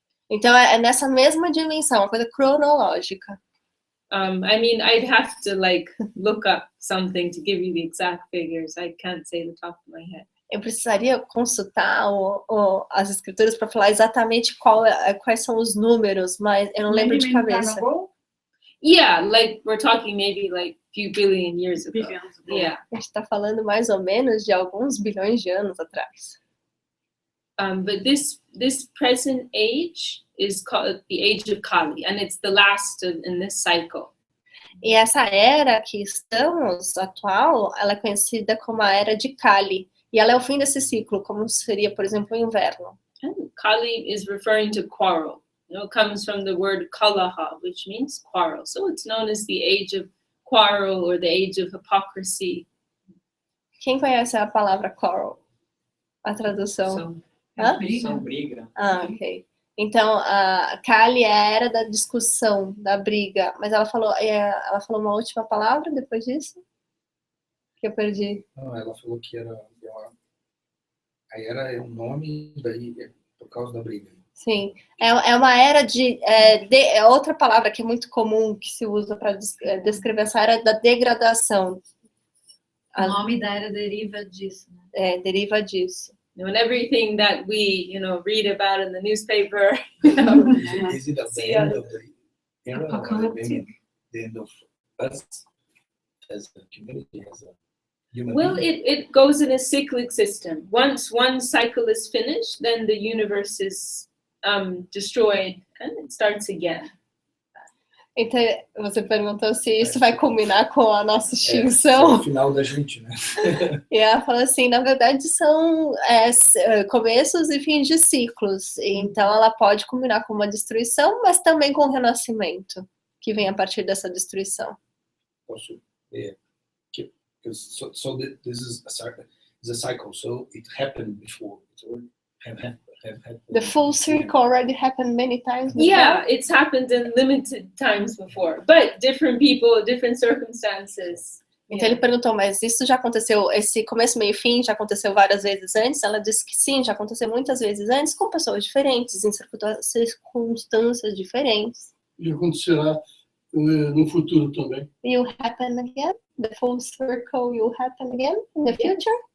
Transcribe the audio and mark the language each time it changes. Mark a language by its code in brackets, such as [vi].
[pt] Então é nessa mesma dimensão, uma coisa cronológica. [en] I mean, I'd have to look up something to give you the exact figures. I can't say the top of my head. [pt] Eu precisaria consultar as escrituras para falar exatamente quais são os números, mas eu não lembro de cabeça. [en] Yeah, we're talking maybe few billion years ago. Yeah. [pt] A gente está falando mais ou menos de alguns bilhões de anos atrás. [en] But this present age is called the age of Kali, and it's the last in this cycle. [pt] E essa era que estamos, atual, ela é conhecida como a era de Kali. E ela é o fim desse ciclo, como seria, por exemplo, o inverno. [en] And Kali is referring to quarrel. It comes from the word kalaha, which means quarrel. So it's known as the age of quarrel or the age of hypocrisy. [pt] Quem conhece a palavra quarrel? A tradução? São briga. Ok. Então, a Kali é a era da discussão, da briga. Mas ela falou uma última palavra depois disso? Que eu perdi. Não, ela falou que era a era é um nome daí por causa da briga. Sim, é uma era é outra palavra que é muito comum que se usa para descrever essa era da degradação. O nome da era deriva disso. Né? Deriva disso. [en] And everything that we, read about in the newspaper. Is it the end of the era or the end of us as a community, as a human being? It goes in a cyclic system. Once one cycle is finished, then the universe is destroyed and it starts again. [pt] Então, você perguntou se isso vai culminar com a nossa extinção. É o final da gente, né? E ela fala assim, na verdade são começos e fins de ciclos. Então ela pode culminar com uma destruição, mas também com o renascimento, que vem a partir dessa destruição. Posso ver? [en] So this is a cycle. So it happened before. It have happened. The full circle already happened many times before. Yeah, it's happened in limited times before, but different people, different circumstances. [pt] Então ele perguntou, mas isso já aconteceu, esse começo, meio e fim já aconteceu várias vezes antes? Ela disse que sim, já aconteceu muitas vezes antes, com pessoas diferentes, em circunstâncias diferentes. E acontecerá no futuro também. [en] Will happen again? The full circle will happen again in the future?